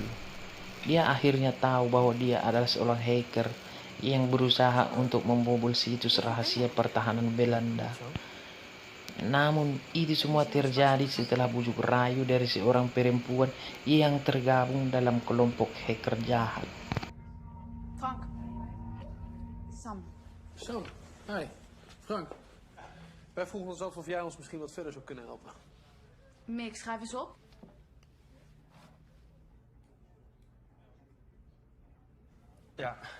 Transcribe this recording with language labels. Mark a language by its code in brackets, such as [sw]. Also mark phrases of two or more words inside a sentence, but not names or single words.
[id] Dia akhirnya tahu bahwa dia adalah seorang hacker yang berusaha untuk membobol situs rahasia pertahanan Belanda. Namun itu semua terjadi setelah bujuk rayu dari seorang perempuan yang tergabung dalam kelompok hacker jahat. [nl] Frank. Sam. Zo, hi, Frank. Wij vroegen ons af of jij ons misschien wat verder zou kunnen helpen. Mick, schrijf eens op. Ja.